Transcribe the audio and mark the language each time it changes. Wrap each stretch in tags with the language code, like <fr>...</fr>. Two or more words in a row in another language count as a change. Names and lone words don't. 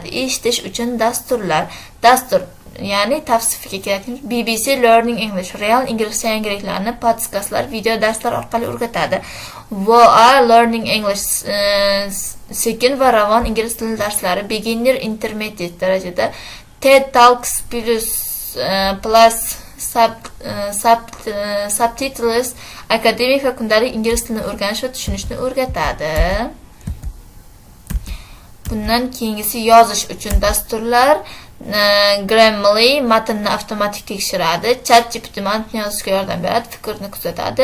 <uz>Eshitish uchun dastur ya'ni tavsifiga kerakli BBC Learning English real ingliz yangiliklarni podkastlar, video darslar orqali o'rgatadi. VOA Learning English sekin va ravon ingliz tili darslari</uz> <en>beginner intermediate</en> <uz>darajada. TED Talks</uz> <en>plus subtitles</en> <uz>akademik va kundalik ingliz tilini o'rganish va tushunishni o'rgatadi. Bundan keyingisi yozish uchun dasturlar. Grammarly matnni avtomatik tekshiradi, ChatGPT matn yozishga yordam beradi, fikrni kuzatadi.</uz>